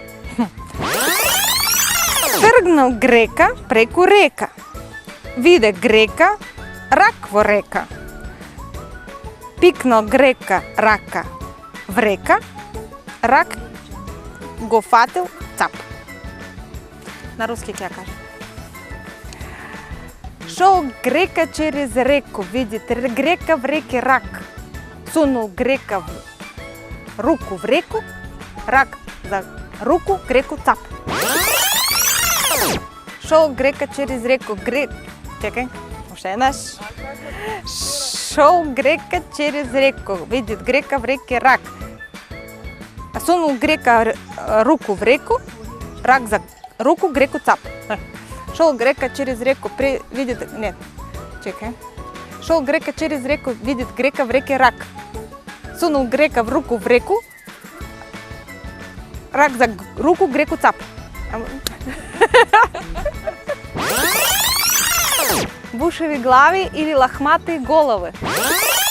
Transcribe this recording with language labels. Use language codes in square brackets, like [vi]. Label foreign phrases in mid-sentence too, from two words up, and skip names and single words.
[mk] Тргнал грека преку река. Виде грека, рак во река. Пикнал грека рака в река, рак го фатил цап. На руски ќе ја кажам. [ru] Шол грека через реку, видите грека в реке рак. Сунул грека в руку в реку, рак за руку, греку цап. Шол грека через реку, [mk] чекај, уште еднаш. [ru] Шол грека через реку, видит грека в реке рак. Сунул грека руку в реку, рак за руку, греку цап. Шол грека через реку, видит, не, чекај. Шол грека через реку, видит грека в реке рак. Сунул грека в руку в реку, рак за руку, греку цап. [mk] Бушеви глави или лахмати голови.